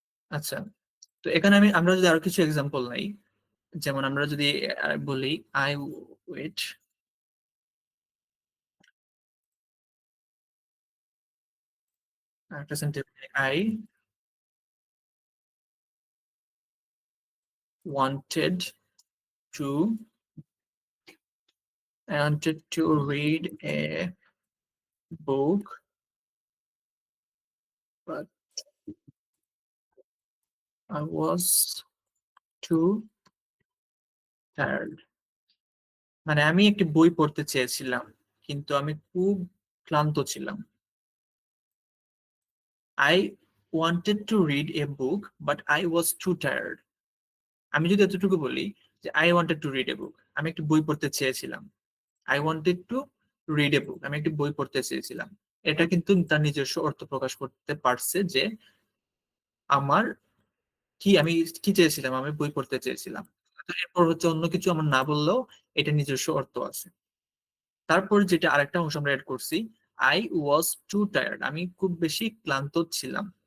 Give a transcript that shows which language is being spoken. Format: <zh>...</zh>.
<bn>আচ্ছা, তো এখানে আমরা যদি আরো কিছু এক্সাম্পল নাই, যেমন আমরা যদি বলি আই ওয়েট, একটা sentence,</bn> <en>I wanted to I wanted to read a book, but I was too tired.</en> <bn>মানে আমি একটি বই পড়তে চেয়েছিলাম, কিন্তু আমি খুব ক্লান্ত ছিলাম।</bn> <en>I wanted to read a book, but I was too tired.</en> <bn>আমি যদি এতটুকু বলি যে</bn> <en>I wanted to read a book,</en> <bn>আমি একটি বই পড়তে চেয়েছিলাম।</bn> <en>I wanted to read a book,</en> <bn>আমি একটি বই পড়তে চেয়েছিলাম। এটা কিন্তু তার নিজস্ব অর্থ প্রকাশ করতে পারছে যে আমার আমি কি চেয়েছিলাম, আমি বই পড়তে চেয়েছিলাম। তো এরপর হচ্ছে অন্য কিছু আমার না বললেও এটা নিজস্ব অর্থ আছে। তারপর যেটা আরেকটা অংশ আমরা এড করছি,</bn> <en>I was too tired,</en> <bn>আমি খুব বেশি ক্লান্ত ছিলাম।</bn>